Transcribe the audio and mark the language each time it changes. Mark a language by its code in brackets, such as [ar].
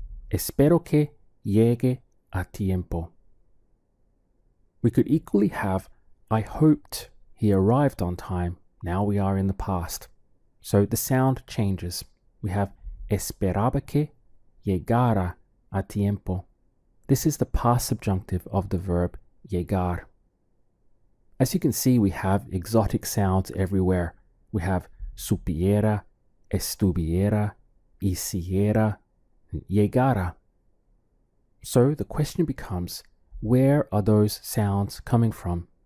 [es] Espero que llegue a tiempo. [en] We could equally have I hoped he arrived on time. Now we are in the past. So the sound changes. We have [es] esperaba que llegara a tiempo. [en] This is the past subjunctive of the verb llegar. As you can see, we have exotic sounds everywhere. We have supiera, estuviera, hiciera, llegara. So the question becomes, where are those sounds coming from?